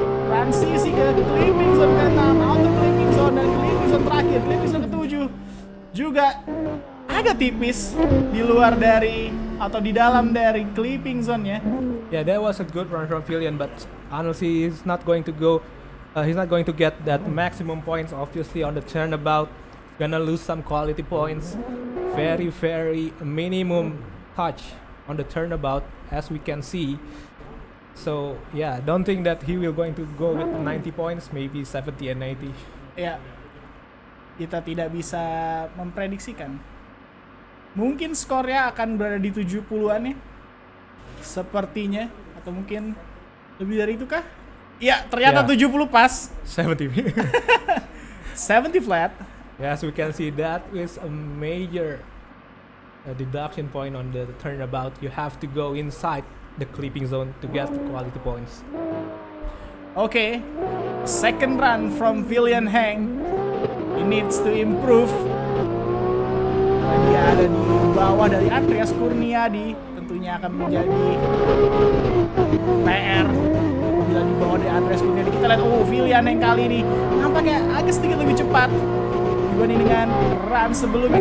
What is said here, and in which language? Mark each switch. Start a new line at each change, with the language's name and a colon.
Indonesian: Transisi ke clipping zone ke-6, auto clipping zone, dan clipping zone terakhir, clipping zone ke-7 juga agak tipis di luar dari atau di dalam dari clipping zone-nya.
English: Yeah, that was a good run from Philian, but honestly he's not going to get that maximum points obviously on the turnabout. Gonna lose some quality points. Very minimum touch on the turnabout as we can see. So yeah, don't think that he will going to go with 90 points, maybe 70 and 90.
Indonesian: Ya, kita tidak bisa memprediksikan. Mungkin skornya akan berada di 70-an ya, sepertinya, atau mungkin lebih dari itu kah? Ya, ternyata 70 pas. 70.
English: 70 flat. Yes, we can see that is a major deduction point on the turnabout. You have to go inside the clipping zone to get quality points. Okay, second run from Philian Heng. He needs to improve.
Indonesian: Dia ada di bawah dari Andreas Kurniadi, tentunya akan menjadi PR bila di bawah dari Andreas Kurniadi. Kita lihat, Philian Heng kali ini nampaknya agak sedikit lebih cepat dibanding dengan run sebelumnya.